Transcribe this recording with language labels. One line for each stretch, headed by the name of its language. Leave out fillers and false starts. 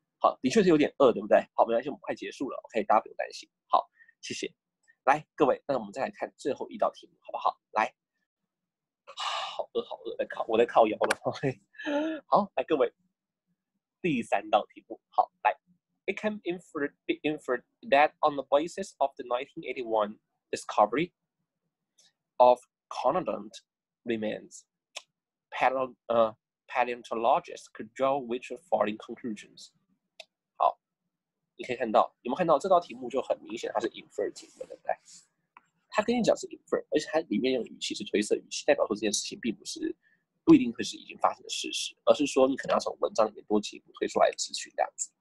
Chinese: 好，的确是有点饿，对不对？好，没关系，我们快结束了 ，OK， 大家不用担心。好，谢谢。来，各位，那我们再来看最后一道题目，好不好？来，好饿，好饿，我在靠腰了。 OK， 好，来，各位，第3道题目，好，来。
English: It can be inferred that on the basis of the 1981 discovery of conodont remains, paleontologists could draw which of following conclusions?
Chinese: 好，你可以看到，有没有看到这道题目就很明显，它是 infer 题目，对不对？他跟你讲是 infer， 而且它里面用语气是推测语气，代表说这件事情并不一定会是已经发生的事实，而是说你可能要从文章里面多进一步推出来的资讯这样子。